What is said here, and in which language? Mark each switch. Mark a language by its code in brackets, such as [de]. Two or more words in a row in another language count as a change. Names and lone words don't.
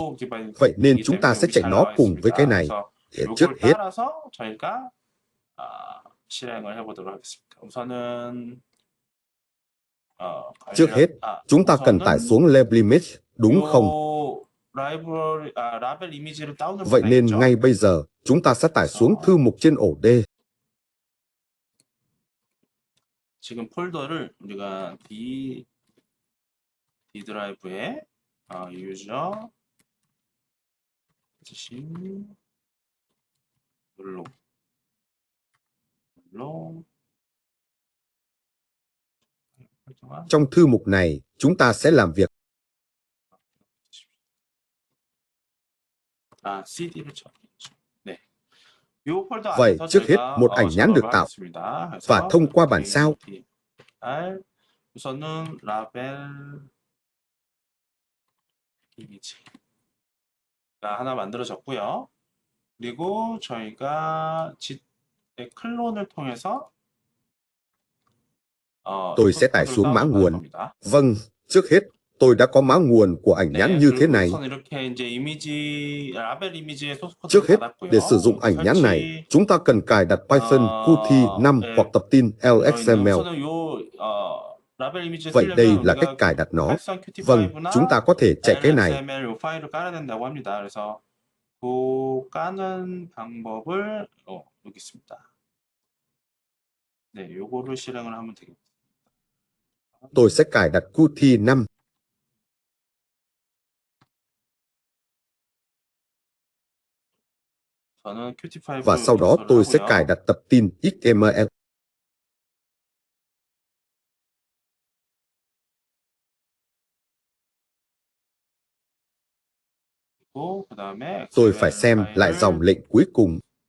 [vi] Vậy nên chúng ta sẽ chạy nó cùng với cái này. Trước hết, chúng ta cần tải xuống Lablimix, đúng không? Vậy nên ngay bây giờ, chúng ta sẽ tải xuống thư mục trên ổ D. [ko] 지금 폴더를 우리가 D 드라이브에 유저 율로 [vi] Trong thư mục này, chúng ta sẽ làm việc. [ko] CD를 쳐. [vi] Vậy trước hết, một ảnh nhãn được tạo và thông qua bản sao. [ko] 이미지가 하나 만들어졌고요. 그리고 저희가 클론을 통해서 [vi] Tôi sẽ tải xuống mã nguồn. Vâng, trước hết, tôi đã có mã nguồn của ảnh nhãn như thế này. Trước hết, để sử dụng ảnh nhãn này, chúng ta cần cài đặt Python Qt 5 hoặc tập tin LXML. Vậy đây là cách cài đặt nó. Vâng, chúng ta có thể chạy cái này. [ko] 그 까는 방법을 여기 있습니다. 네, 요거를 실행을 하면 되겠습니다. [vi] Tôi sẽ cài đặt Qt 5. [ko] 저는 Qt5 [vi] Và sau đó tôi sẽ cài đặt tập tin XML. Tôi phải xem lại dòng lệnh cuối cùng.